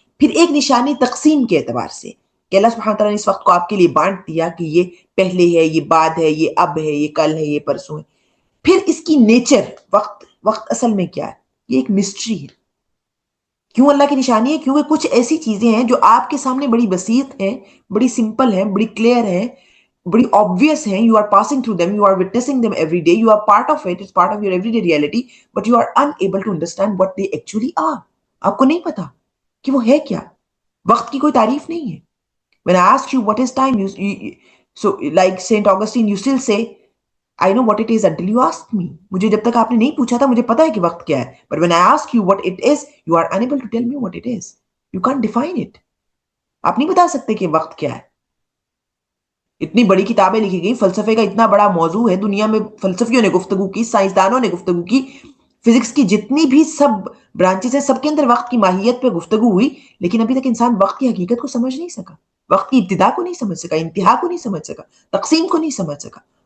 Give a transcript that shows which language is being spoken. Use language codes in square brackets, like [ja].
[ur] پھر ایک نشانی تقسیم کے اعتبار سے کہ اللہ سبحانہ تعالیٰ نے اس وقت کو آپ کے لیے بانٹ دیا کہ یہ پہلے ہے، یہ بعد ہے، یہ اب ہے، یہ کل ہے، یہ پرسوں ہے. پھر اس کی نیچر، وقت اصل میں کیا ہے، یہ ایک مسٹری ہے. کیوں اللہ کی نشانی ہے؟ کیونکہ کچھ ایسی چیزیں ہیں جو آپ کے سامنے بڑی بسیط ہیں، بڑی سمپل ہیں، بڑی کلیئر ہیں، بڑی obvious ہیں. [en] You are passing through them, you are witnessing them every day, you are part of it, it's part of your everyday reality, but you are unable to understand what they actually are. [ur] آپ کو نہیں پتا کہ وہ ہے کیا. وقت کی کوئی تعریف نہیں ہے. [en] When I ask you what is time, so like Saint Augustine, you still say I know what it is until you ask me. [ur] مجھے جب تک آپ نے نہیں پوچھا تھا مجھے پتا ہے کہ وقت کیا ہے. [en] But when I ask you what it is, you are unable to tell me what it is. You can't define it. [ur] آپ نہیں بتا سکتے کہ وقت کیا ہے. اتنی بڑی کتابیں لکھی گئی، فلسفے کا اتنا بڑا موضوع ہے، دنیا میں فلسفیوں نے گفتگو کی، سائنسدانوں نے گفتگو کی، فزکس کی جتنی بھی سب برانچز ہیں سب کے اندر وقت کی ماہیت پہ گفتگو ہوئی، لیکن ابھی تک انسان وقت کی حقیقت کو سمجھ نہیں سکا، وقت کی ابتدا کو نہیں سمجھ سکا، انتہا کو نہیں سمجھ سکا، تقسیم کو نہیں سمجھ سکا.